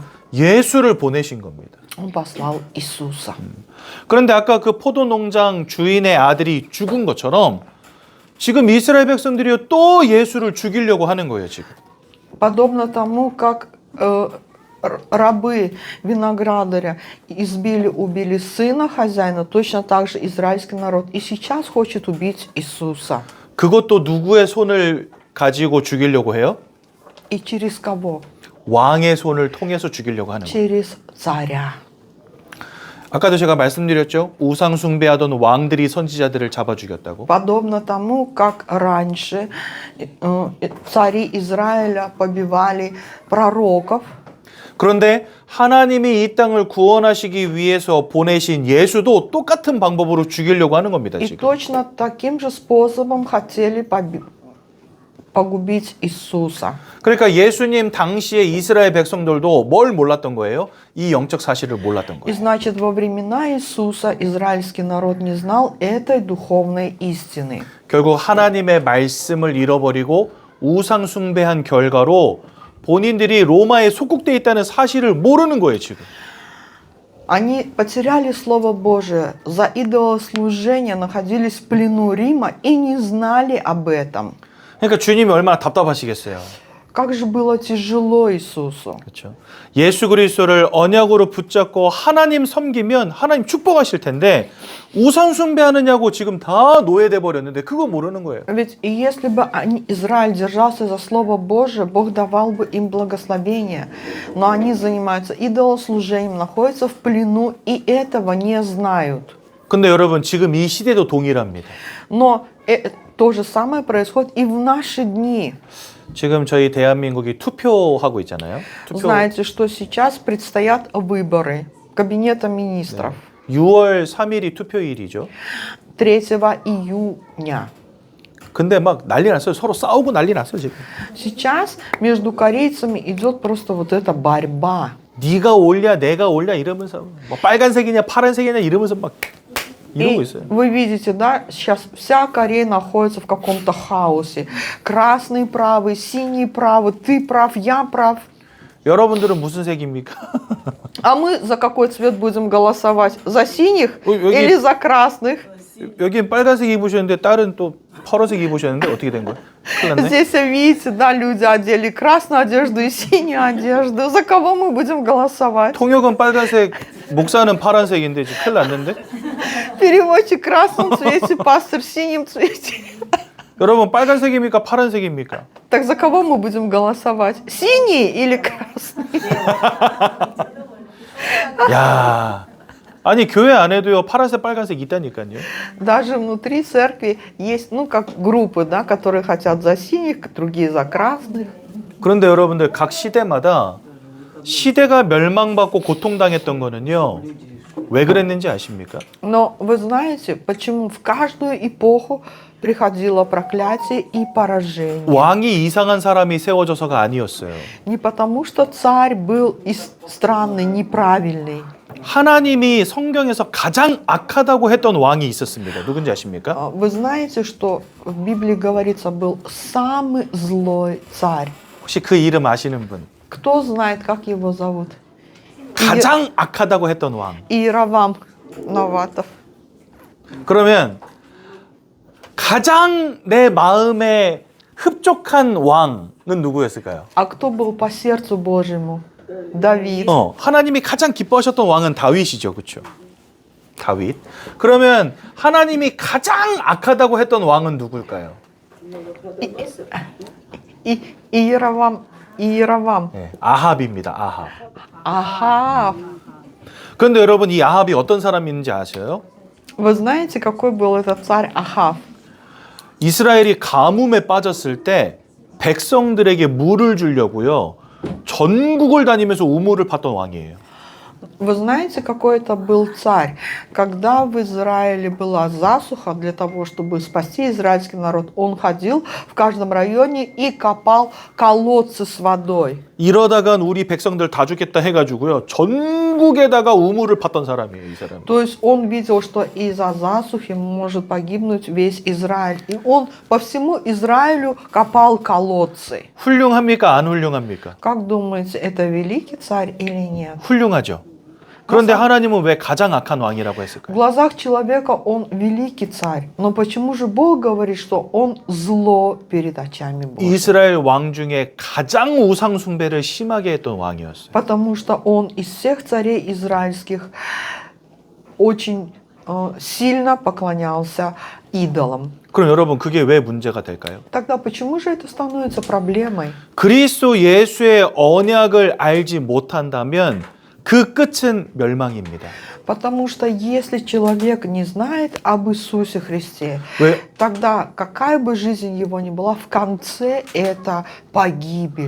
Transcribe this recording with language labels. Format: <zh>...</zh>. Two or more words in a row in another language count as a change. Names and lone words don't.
<ko>예수를 보내신 겁니다.</ko> <ru>Он послал Иисуса.</ru> <ko>그런데 아까 그 포도농장 주인의 아들이 죽은 것처럼 지금 이스라엘 백성들이 또 예수를 죽이려고 하는 거예요, 지금.</ko> <ru>Подобно тому, как рабы виноградаря убили сына хозяина, точно так же израильский народ и сейчас хочет убить Иисуса.</ru> <ko>그것도 누구의 손을 가지고 죽이려고 해요?</ko> <ru>И через кого?</ru> <ko>왕의 손을 통해서 죽이려고 하는 거예요.</ko> <ru>Через царя.</ru> <ko>아까도 제가 말씀드렸죠. 우상 숭배하던 왕들이 선지자들을 잡아 죽였다고.</ko> <ru>Подобно тому, как раньше цари Израиля побивали пророков.</ru> <ko>그런데 하나님이 이 땅을 구원하시기 위해서 보내신 예수도 똑같은 방법으로 죽이려고 하는 겁니다.</ko> <ru>И</ru> <ko>지금.</ko> <ru>точно таким же способом хотели погубить Иисуса.</ru> <ko>그러니까 예수님 당시에 이스라엘 백성들도 뭘 몰랐던 거예요? 이 영적 사실을 몰랐던</ko> <ru>И</ru> <ko>거예요.</ko> <ru>значит, во времена Иисуса израильский народ не знал этой духовной истины.</ru> <ko>결국 하나님의 말씀을 잃어버리고 우상 숭배한 결과로 본인들이 로마에 속국돼 있다는 사실을 모르는 거예요, 지금.</ko> <ru>Они потеряли Слово Божие, за идолослужение находились в плену Рима и не знали об этом.</ru> <ko>그러니까 주님이 얼마나 답답하시겠어요.</ko> <ru>Как же было тяжело Иисусу.</ru> <ko>그렇죠. 예수 그리스도를 언약으로 붙잡고 하나님 섬기면 하나님 축복하실 텐데 우상 숭배하느냐고 지금 다 노예돼 버렸는데 그거 모르는 거예요.</ko> <ru>Ведь и если бы Израиль держался за Слово Божие, Бог давал бы им благословение. Но они занимаются идолослужением, находятся в плену и этого не знают.</ru> <ko>근데 여러분 지금 이 시대도 동일합니다.</ko> <ru>Но то же самое происходит и в наши дни.</ru> <ko>지금 저희 대한민국이 투표하고 있잖아요.</ko> <ru>Знаете, что сейчас предстоят выборы Кабинета министров.</ru> <ko>6월 3일이 투표일이죠.</ko> <ru>3 июня.</ru> <ko>근데 막 난리 났어요. 서로 싸우고 난리 났어요 지금.</ko> <ru>Сейчас между корейцами идет просто вот эта борьба.</ru> <ko>네가 올냐 내가 올냐 이러면서 뭐 빨간색이냐 파란색이냐 이러면서 막 이러고</ko> <ru>И</ru> <ko>있어요.</ko> <ru>вы видите, да, сейчас вся Корея находится в каком-то хаосе. Красный правый, синий правый, ты прав, я прав.</ru> <ko>여러분들은 무슨 색입니까?</ko> <ru>А мы за какой цвет будем голосовать? За синих</ru> <ko>여기-</ko> <ru>или за красных?</ru> <ko>여긴 빨간색 입으셨는데 딸은 또 파란색 입으셨는데 어떻게 된 거예요? 큰일 났네.</ko> <ru>Здесь, видите, да, люди одели красную одежду и синюю одежду. За кого мы будем голосовать?</ru> <ko>통역은 빨간색, 목사는 파란색인데 지금 큰일 났는데?</ko> <ru>Переводчик в красном цвете, пастор в синем цвете.</ru> <ko>여러분 빨간색입니까? 파란색입니까?</ko> <ru>Так за кого мы будем голосовать? Синий или красный?</ru> <ko>야, 아니 교회 안에도요 파란색, 빨간색 있다니까요.</ko> <ru>Даже внутри церкви есть, ну, как группы, да, которые хотят за синих, другие за красных.</ru> <ko>그런데 여러분들 각 시대마다 시대가 멸망받고 고통당했던 거는요 왜 그랬는지 아십니까?</ko> <ru>Но вы знаете, почему в каждую эпоху приходило проклятие и поражение?</ru> <ko>왕이 이상한 사람이 세워져서가 아니었어요.</ko> <ru>Не потому, что царь был странный, неправильный.</ru> <ko>하나님이 성경에서 가장 악하다고 했던 왕이 있었습니다. 누군지 아십니까?</ko> <ru>Вы знаете, что в Библии говорится, был самый злой царь.</ru> <ko>혹시 그 이름 아시는 분?</ko> <ru>Кто знает, как его зовут?</ru> <ko>가장 악하다고 했던 왕. Иеровам Новатов. 그러면 가장 내 마음에 흡족한 왕은 누구였을까요?</ko> <ru>А кто был по сердцу Божьему? Давид.</ru> <ko>하나님이 가장 기뻐하셨던 왕은 다윗이죠. 그렇죠? 다윗. 그러면 하나님이 가장 악하다고 했던 왕은 누굴까요? Иеровам. 네, 아합입니다. 아합.</ko> <ru>Ага.</ru> <ko>그런데 여러분 이 아합이 어떤 사람인지 아세요?</ko> <ru>Вы знаете, какой был этот царь Ахав?</ru> <ko>이스라엘이 가뭄에 빠졌을 때 백성들에게 물을 주려고요. 전국을 다니면서 우물을 팠던 왕이에요.</ko> <ru>Вы знаете, какой это был царь? Когда в Израиле была засуха, для того, чтобы спасти израильский народ, он ходил в каждом районе и копал колодцы с водой.</ru> <ko>이러다간 우리 백성들 다 죽겠다 해가지고요. 전국에다가 우물을 팠던 사람이에요, 이 사람.</ko> <ru>То есть он видел, что из-за засухи может погибнуть весь Израиль. И он по всему Израилю копал колодцы.</ru> <ko>훌륭합니까? 안 훌륭합니까?</ko> <ru>Как думаете, это великий царь или нет?</ru> <ko>훌륭하죠. 그런데 하나님은 왜 가장 악한 왕이라고</ko> <ru>В</ru> <ko>했을까요?</ko> <ru>глазах человека он великий царь. Но почему же Бог говорит, что он зло перед очами Божьими?</ru> <ko>이스라엘 왕 중에 가장 우상 숭배를 심하게 했던 왕이었어요.</ko> <ru>Потому что он из всех царей израильских очень сильно поклонялся идолам.</ru> <ko>그럼 여러분 그게 왜 문제가 될까요?</ko> <ru>Тогда почему же это становится проблемой?</ru> <ko>그리스도 예수의 언약을 알지 못한다면 그 끝은 멸망입니다.</ko> <ru>Потому что если человек не знает об Иисусе Христе,</ru> <ko>왜?</ko> <ru>тогда какая бы жизнь его ни была, в конце это погибель.</ru>